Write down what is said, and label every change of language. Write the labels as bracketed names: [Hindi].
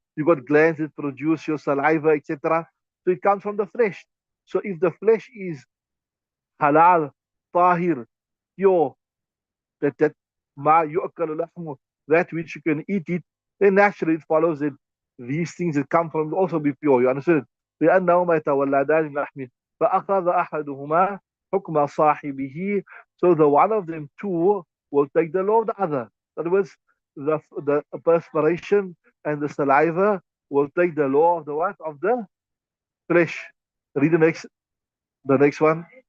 [English] You got glands that produce your saliva, etc. So it comes from the flesh. So if the flesh is halal, tahir, pure, that [Arabic] ma yu'kalu lahmu, [English] that which you can eat it, then naturally it follows that these things that come from will also be pure. You understand? [Arabic] لأنهما يتولدان من لحمه فأخذ أحدهما حكم صاحبه. [English] So the one of them two will take the law of the other. In other words, the perspiration and the saliva will take the law of the what? Of the flesh. Read the next one.